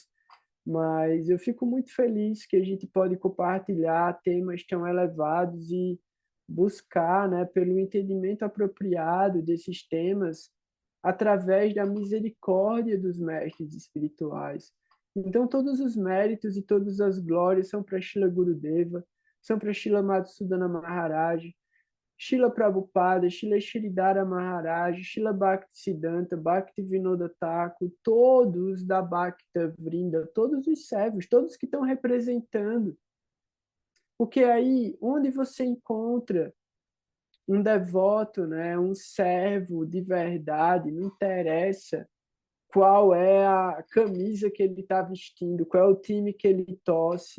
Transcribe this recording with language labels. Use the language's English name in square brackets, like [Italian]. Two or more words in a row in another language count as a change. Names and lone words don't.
[Portuguese] Mas eu fico muito feliz que a gente pode compartilhar temas tão elevados e buscar, né, pelo entendimento apropriado desses temas através da misericórdia dos mestres espirituais. Então, todos os méritos e todas as glórias são para Srila Gurudeva, são para Srila Madhusudana Maharaj, Srila Prabhupada, Srila Sridhara Maharaj, Srila Bhaktisiddhanta, Bhaktivinoda Thakur, todos da Bhakta Vrinda, todos os servos, todos que estão representando. Porque aí, onde você encontra um devoto, né, um servo de verdade, não interessa qual é a camisa que ele está vestindo, qual é o time que ele torce.